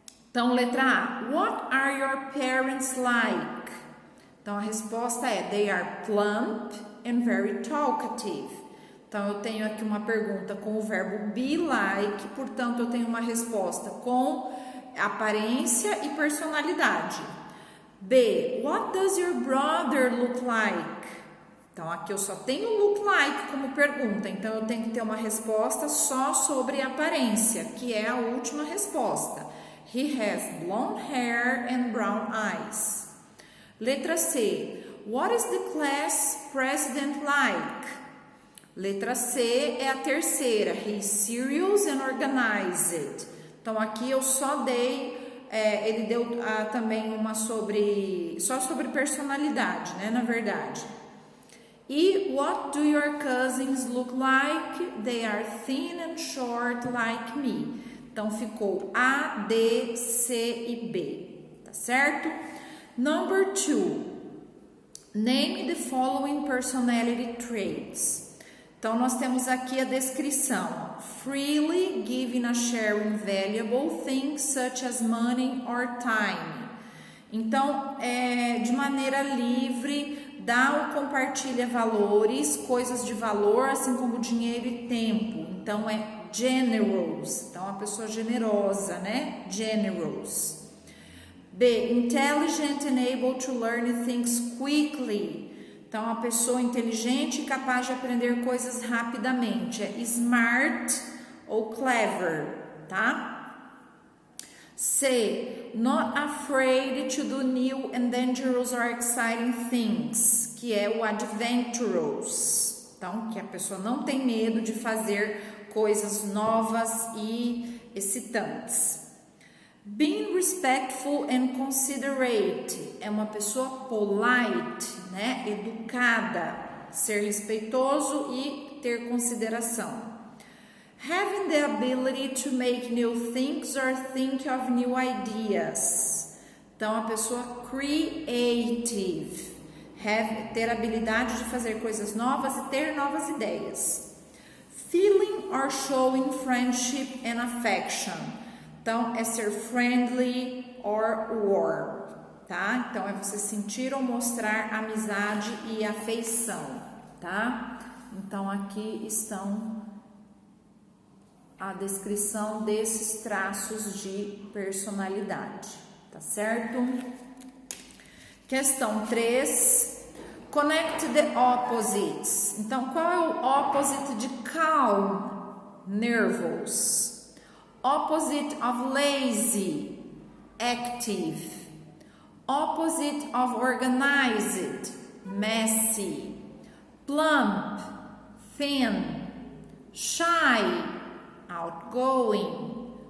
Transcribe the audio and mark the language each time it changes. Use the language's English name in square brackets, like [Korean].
[Portuguese] Então, letra A, [English] what are your parents like? [Portuguese] Então, a resposta é, [English] they are plump and very talkative. [Portuguese] Então, eu tenho aqui uma pergunta com o verbo be like, portanto, eu tenho uma resposta com aparência e personalidade. [English] B, what does your brother look like? [Portuguese] Então, aqui eu só tenho look like como pergunta, então eu tenho que ter uma resposta só sobre aparência, que é a última resposta. [English] He has blonde hair and brown eyes. [Portuguese] Letra C, [English] what is the class president like? [Portuguese] Letra C é a terceira, [English] he is serious and organized. [Portuguese] Então, aqui eu só dei... ele deu também uma só sobre personalidade, né, na verdade. [English] E what do your cousins look like? They are thin and short like me. [Portuguese] Então, ficou A, D, C e B, tá certo? [English] Number 2, name the following personality traits. [Portuguese] Então, nós temos aqui a descrição. [English] Freely giving a sharing valuable things such as money or time. [Portuguese] Então, de maneira livre, dá ou compartilha valores, coisas de valor, assim como dinheiro e tempo. Então, é generous. Então, a pessoa generosa, né? [English] Generous. B, intelligent and able to learn things quickly. [Portuguese] Então, a pessoa inteligente e capaz de aprender coisas rapidamente. É smart ou clever, tá? [English] C, not afraid to do new and dangerous or exciting things, [Portuguese] que é o [English] adventurous. [Portuguese] Então, que a pessoa não tem medo de fazer coisas novas e excitantes. [English] Being respectful and considerate, [Portuguese] é uma pessoa polite, né? Educada, ser respeitoso e ter consideração. [English] Having the ability to make new things or think of new ideas. [Portuguese] Então, a pessoa creative, ter habilidade de fazer coisas novas e ter novas ideias. [English] Feeling or showing friendship and affection. [Portuguese] Então, é ser [English] friendly or warm, [Portuguese] tá? Então, é você sentir ou mostrar amizade e afeição, tá? Então, aqui estão a descrição desses traços de personalidade, tá certo? Questão 3, [English] connect the opposites. [Portuguese] Então, qual é o opposite de calm? [English] Nervous. Opposite of lazy, active. Opposite of organized, messy. Plump, thin. Shy, outgoing.